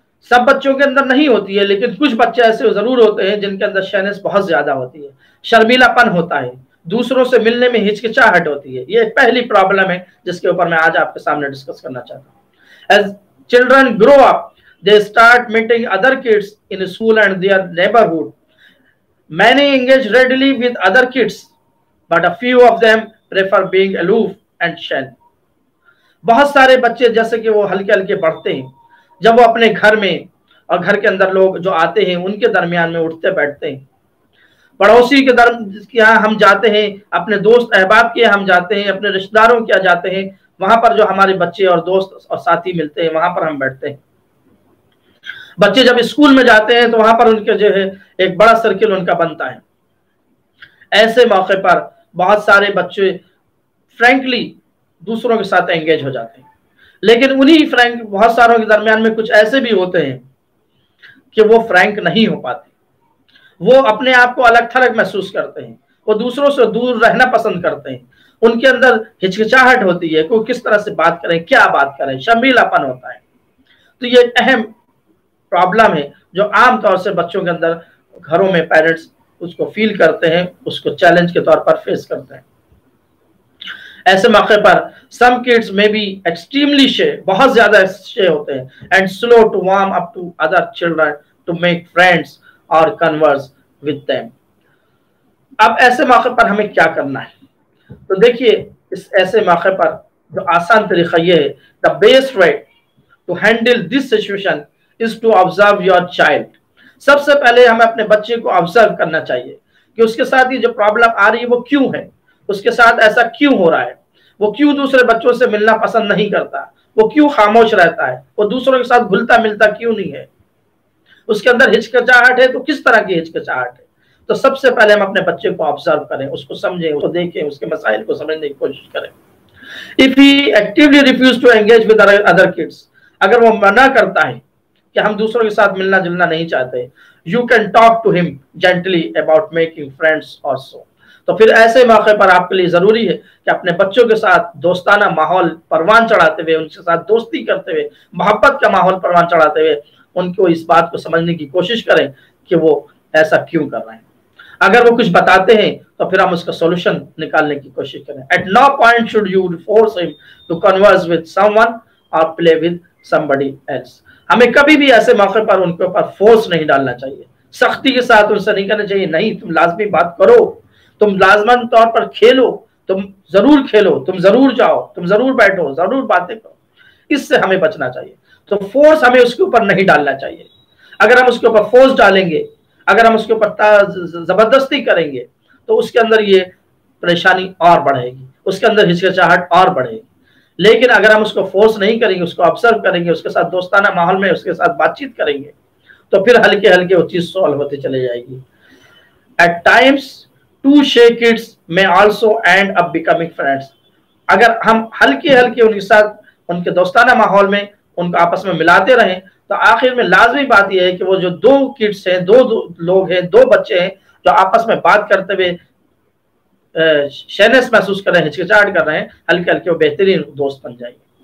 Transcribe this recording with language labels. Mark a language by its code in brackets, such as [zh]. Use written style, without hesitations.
[ur] سب بچوں کے اندر نہیں ہوتی ہے، لیکن کچھ بچے ایسے ضرور ہوتے ہیں جن کے اندر شینس بہت زیادہ ہوتی ہے، شرمیلا پن ہوتا ہے، دوسروں سے ملنے میں ہچکچاہٹ ہوتی ہے۔ یہ ایک پہلی پرابلم ہے جس کے اوپر میں آج آپ کے سامنے ڈسکس کرنا چاہتا ہوں۔ [en] As children grow up, they start meeting other kids in school and their neighborhood. Many engage readily with other kids, but a few of them prefer being aloof and shy. [ur] بہت سارے بچے جیسے کہ وہ ہلکے ہلکے بڑھتے ہیں، جب وہ اپنے گھر میں اور گھر کے اندر لوگ جو آتے ہیں ان کے درمیان میں اٹھتے بیٹھتے ہیں، پڑوسی کے یہاں ہم جاتے ہیں، اپنے دوست احباب کے یہاں ہم جاتے ہیں، اپنے رشتہ داروں کے یہاں جاتے ہیں، وہاں پر جو ہمارے بچے اور دوست اور ساتھی ملتے ہیں وہاں پر ہم بیٹھتے ہیں۔ بچے جب اسکول میں جاتے ہیں تو وہاں پر ان کے جو ہے ایک بڑا سرکل ان کا بنتا ہے. ایسے موقع پر بہت سارے بچے فرینکلی دوسروں کے ساتھ انگیج ہو جاتے ہیں، لیکن انہی فرینک بہت ساروں کے درمیان میں کچھ ایسے بھی ہوتے ہیں کہ وہ فرینک نہیں ہو پاتے، وہ اپنے آپ کو الگ تھلگ محسوس کرتے ہیں، وہ دوسروں سے دور رہنا پسند کرتے ہیں، ان کے اندر ہچکچاہٹ ہوتی ہے کہ کس طرح سے بات کریں، کیا بات کریں، شرمیلا پن ہوتا ہے. تو یہ ایک اہم پرابلم ہے جو عام طور سے بچوں کے اندر گھروں میں پیرنٹس اس کو فیل کرتے ہیں، اس کو چیلنج کے طور پر فیس کرتے ہیں. ایسے موقع پر [en] some kids may be extremely shy، [ur] بہت زیادہ شے ہوتے ہیں، [en] and slow to warm up to other children to make friends or converse with them. [ur] اب ایسے موقع پر ہمیں کیا کرنا ہے؟ تو دیکھیے اس ایسے موقع پر جو آسان طریقہ یہ ہے، [en] the best way to handle this situation is to observe your child. [ur] سب سے پہلے ہمیں اپنے بچے کو آبزرو کرنا چاہیے کہ اس کے ساتھ یہ جو پرابلم آ رہی ہے وہ کیوں ہے، اس کے ساتھ ایسا کیوں ہو رہا ہے، وہ کیوں دوسرے بچوں سے ملنا پسند نہیں کرتا، وہ کیوں خاموش رہتا ہے، وہ دوسروں کے ساتھ گھلتا ملتا کیوں نہیں ہے، اس کے اندر ہچکچاہٹ ہے تو کس طرح کی ہچکچاہٹ ہے. تو سب سے پہلے ہم اپنے بچے کو آبزرو کریں، اس کو سمجھیں، اس کو دیکھیں، اس کے مسائل کو سمجھنے کی کوشش کریں. [en] If he actively refuse to engage with other kids، [ur] اگر وہ منع کرتا ہے کہ ہم دوسروں کے ساتھ ملنا جلنا نہیں چاہتے، [en] you can talk to him gently about making friends also. [ur] تو پھر ایسے موقع پر آپ کے لیے ضروری ہے کہ اپنے بچوں کے ساتھ دوستانہ ماحول پروان چڑھاتے ہوئے، ان کے ساتھ دوستی کرتے ہوئے، محبت کا ماحول پروان چڑھاتے ہوئے ان کو اس بات کو سمجھنے کی کوشش کریں کہ وہ ایسا کیوں کر رہے ہیں. اگر وہ کچھ بتاتے ہیں تو پھر ہم اس کا سولوشن نکالنے کی کوشش کریں. [en] At no point should you force him to converse with someone or play with somebody else. [ur] ہمیں کبھی بھی ایسے موقع پر ان کے اوپر فورس نہیں ڈالنا چاہیے، سختی کے ساتھ ان سے نہیں کرنا چاہیے. نہیں، تم لازمی بات کرو، تم لازمن طور پر کھیلو، تم ضرور کھیلو، تم ضرور جاؤ، تم ضرور بیٹھو، ضرور باتیں کرو. اس سے ہمیں بچنا چاہیے. تو فورس ہمیں اس کے اوپر نہیں ڈالنا چاہیے. اگر ہم اس کے اوپر فورس ڈالیں گے، اگر ہم اس کے اوپر زبردستی کریں گے تو اس کے اندر یہ پریشانی اور بڑھے گی، اس کے اندر ہچکچاہٹ اور بڑھے گی. لیکن اگر ہم اس کو فورس نہیں کریں گے، اس کو آبزرو کریں گے، اس کے ساتھ دوستانہ ماحول میں اس کے ساتھ بات چیت کریں گے، تو پھر ہلکے ہلکے وہ چیز سولو ہوتی چلے جائے گی. [en] At times two shy kids may also end up becoming friends. [ur] اگر ہم ہلکے ہلکے ان کے ساتھ ان کے دوستانہ ماحول میں ان کو آپس میں ملاتے رہیں تو آخر میں لازمی بات یہ ہے کہ وہ جو دو کڈس ہیں، دو لوگ ہیں، دو بچے ہیں جو آپس میں بات کرتے ہوئے شینس محسوس کر رہے ہیں، ہچکچاہٹ کر رہے ہیں، ہلکے ہلکے وہ بہترین دوست بن جائیں گے.